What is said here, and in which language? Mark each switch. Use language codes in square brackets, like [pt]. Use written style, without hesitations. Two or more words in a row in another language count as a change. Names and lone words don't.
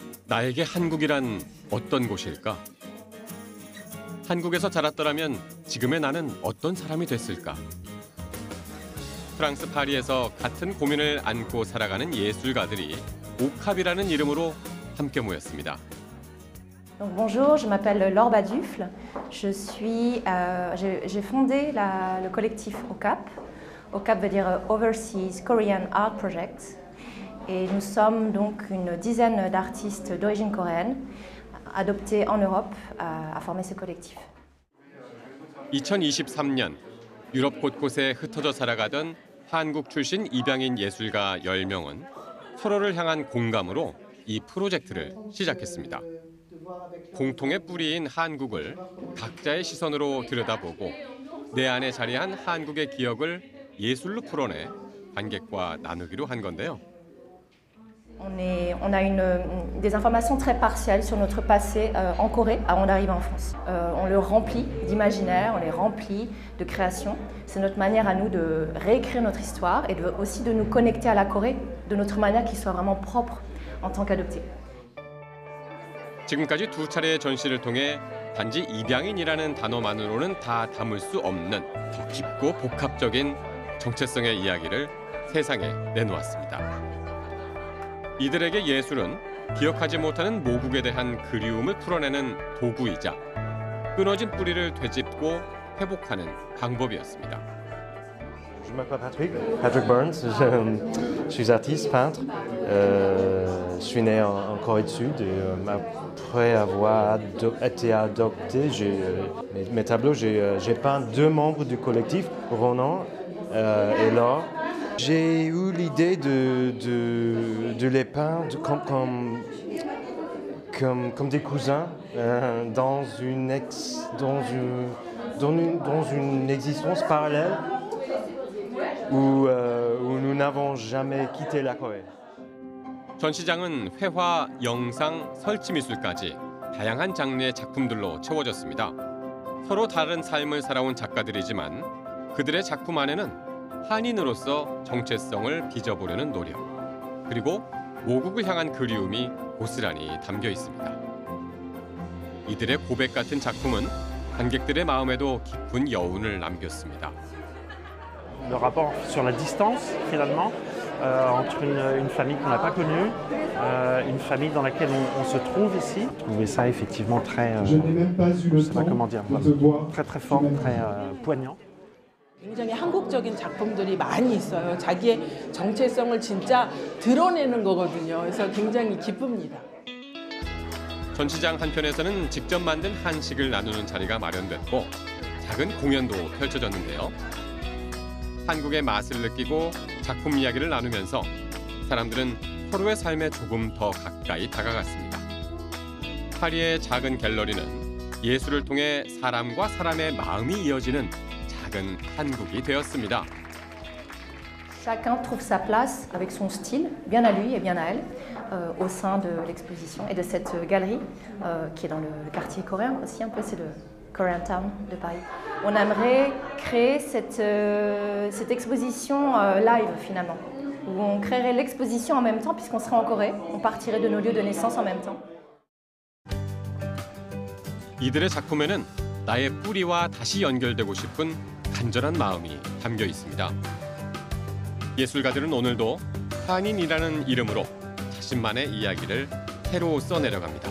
[ko] 나에게 한국이란 어떤 곳일까? 한국에서 자랐더라면 지금의 나는 어떤 사람이 됐을까? 프랑스 파리에서 같은 고민을 안고 살아가는 예술가들이 오캅이라는 이름으로 함께 모였습니다. [fr] Donc, bonjour, je m'appelle Laure Badufle. J'ai fondé le collectif OCAP. OCAP veut dire Overseas Korean Art Project. Et nous sommes donc une dizaine d'artistes d'origine coréenne adoptés en Europe à former ce collectif. [ko] 2023년 유럽 곳곳에 흩어져 살아가던 한국 출신 입양인 예술가 10명은 서로를 향한 공감으로 이 프로젝트를 시작했습니다. 공통의 뿌리인 한국을 각자의 시선으로 들여다보고 내 안에 자리한 한국의 기억을 예술로 풀어내 관객과 나누기로 한 건데요. [fr] On a des informations très partielles sur notre passé en Corée avant d'arriver en France. On le remplit d'imaginaire, on les remplit de création. C'est notre manière à nous de réécrire notre histoire et aussi de nous connecter à la Corée de notre manière qui soit vraiment propre en tant qu'adoptés. [ko] 지금까지 두 차례의 전시를 통해 단지 입양인이라는 단어만으로는 다 담을 수 없는 더 깊고 복합적인 정체성의 이야기를 세상에 내놓았습니다. 이들에게 예술은 기억하지 못하는 모국에 대한 그리움을 풀어내는 도구이자 끊어진 뿌리를 되짚고 회복하는 방법이었습니다. [fr] Je m'appelle Patrick Burns, je suis artiste, peintre. Je suis né en Corée du Sud et après avoir été adopté, mes tableaux, j'ai peint 2 membres du collectif, Ronan et Laure. J'ai eu l'idée de les peindre comme des cousins dans une existence parallèle où nous n'avons jamais quitté la Corée. [ko] 전시장은 회화, 영상, 설치 미술까지 다양한 장르의 작품들로 채워졌습니다. 서로 다른 삶을 살아온 작가들이지만 그들의 작품 안에는 한인으로서 정체성을 빚어보려는 노력, 그리고 모국을 향한 그리움이 고스란히 담겨 있습니다. 이들의 고백 같은 작품은 관객들의 마음에도 깊은 여운을 남겼습니다. [fr] Le rapport sur la distance, finalement, entre une famille qu'on n'a pas connue, une famille dans laquelle on se trouve ici. Je trouvais ça effectivement très, je ne sais pas comment dire, très très fort, très poignant. [ko] 굉장히 한국적인 작품들이 많이 있어요. 자기의 정체성을 진짜 드러내는 거거든요. 그래서 굉장히 기쁩니다. 전시장 한편에서는 직접 만든 한식을 나누는 자리가 마련됐고 작은 공연도 펼쳐졌는데요. 한국의 맛을 느끼고 작품 이야기를 나누면서 사람들은 서로의 삶에 조금 더 가까이 다가갔습니다. 파리의 작은 갤러리는 예술을 통해 사람과 사람의 마음이 이어지는 작은 한국이 되었습니다. [fr] Chacun trouve sa place avec son style, bien à lui et bien à elle, au sein de l'exposition et de cette galerie qui est dans le quartier coréen aussi, un peu c'est le Koreatown de Paris. On aimerait créer cette exposition live finalement, où on créerait l'exposition en même temps puisqu'on serait en Corée, on partirait de nos lieux de naissance en même temps. [ko] 이들의 작품에는 나의 뿌리와 다시 연결되고 싶은 간절한 마음이 담겨 있습니다. 예술가들은 오늘도 한인이라는 이름으로 자신만의 이야기를 새로 써내려갑니다.